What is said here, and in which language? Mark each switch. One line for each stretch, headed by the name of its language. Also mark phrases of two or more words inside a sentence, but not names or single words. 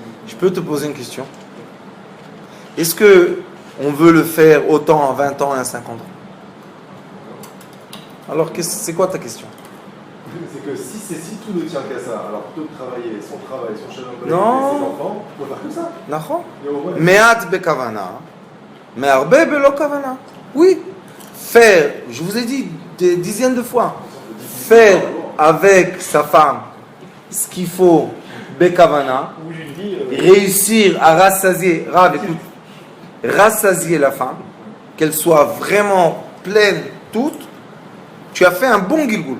French: Je peux te poser une question? Est-ce que on veut le faire autant à 20 ans et à 50 ans? Alors, c'est quoi ta question? C'est que si tout ne tient qu'à ça, alors plutôt que travailler, son travail, son
Hebrew: שלום בית,
French: Non. ses enfants, on va faire que ça. D'accord? Et au moins,
Hebrew: מעט בכוונה, מהרבה בלא כוונה.
French: Oui. Faire, je vous ai dit des dizaines de fois, faire avec sa femme ce qu'il faut, bekavana, Où j'ai une vie. réussir à rassasier, Rav, écoute, rassasier la femme, qu'elle soit vraiment pleine, toute, tu as fait un bon gilgoul.